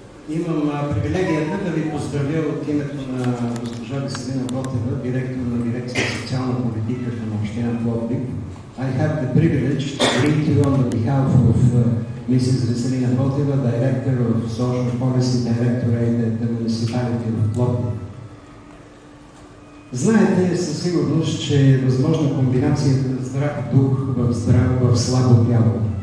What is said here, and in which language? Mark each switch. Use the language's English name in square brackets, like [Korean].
[Bulgarian] Имам привилегията да ви поздравя от името на госпожа Веселина Ботева, директор на Дирекция социална политика към община Пловдив. [English] I have the privilege to greet you on behalf of Mrs. Veselina Boteva, Director of Social Policy Directorate at the Municipality of Пловдив. [Bulgarian] Знаете със сигурност, че е възможна комбинацията здрав дух в слабо тяло.